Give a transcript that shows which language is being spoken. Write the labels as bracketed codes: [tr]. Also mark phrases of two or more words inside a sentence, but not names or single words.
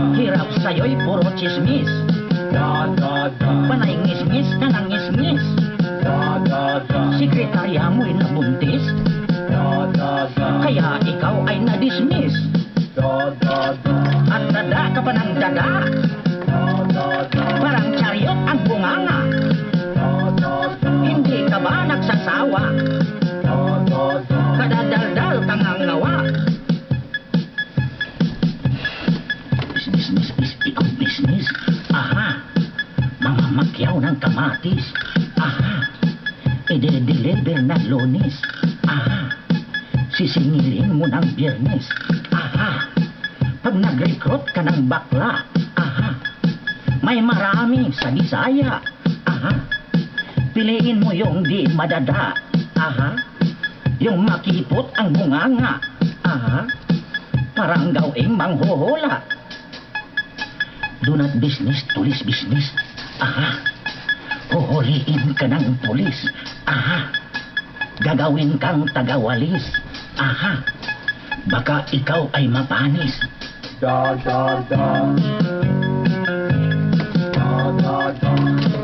[tl] Hirap sa'yo'y puro chismis. Da da da. Panay ngis-ngis ka ng ngis-ngis. Da da da. Sekretarya mo'y nabuntis. Da da da. Kaya ikaw ay na-dismiss. Da da da. At dada ka pa ng dada. Da da da. Parang chariot ang bunganga. Da da da. Hindi ka ba nagsasawa? Da da da. Kadadaldal kang ngawa. Business, ikaw business. Aha. Mga makyaw ng kamatis. Aha. I-deliver ng Lunes. Aha. Sisingilin mo ng Biyernes. Aha. Pag nag-recruit ka ng bakla. Aha. May marami sa Bisaya. Aha. Piliin mo yung di madada. Aha. Yung makipot ang bunganga. Aha. Parang gawing manghuhula. [en] Do not business, tulis business. [tl] Aha. Huhuliin ka ng pulis. Aha. Gagawin kang tagawalis. Aha. Baka ikaw ay mapanis. Da da da. Da da da.